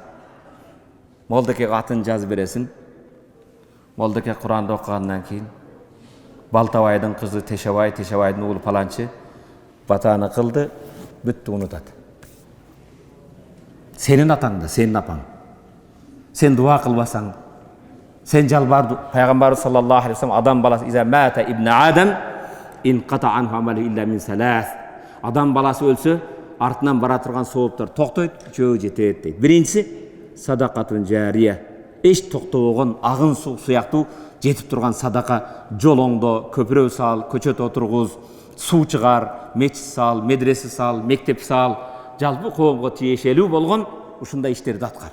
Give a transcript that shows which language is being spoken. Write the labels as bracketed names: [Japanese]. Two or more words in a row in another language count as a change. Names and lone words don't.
[Kyrgyz] Молдокеге атын жазып бересиң. Молдоке Куранды окугандан кийин Балтабайдын кызы Тешебай, Тешебайдын уулу паланчы батаны кылды, бүттү, унутат. Сенин атаңда, сенин апаң. Сен дуа кылбасаң, сен жалбарды. [Arabic] Пайгамбар صلى الله عليه وسلم [Kyrgyz] адам баласы [Arabic] إذا مات ابن آدم انقطع عنه عمله إلا من ثلاث. [Kyrgyz] Адам баласы өлсө, артынан бара турган сооптор токтойт, жөө жетет дейт. Биринчиси [Arabic] صدقة جارية. [Kyrgyz] Эч токтобогон агын суу сыяктуу жетип турган садака. Жолоңдо көпүрө сал, көчөт отургуз, суу чыгар, мечит сал, медресе сал, мектеп сал, жалпы коомго тиешелүү болгон ушундай иштерди аткар.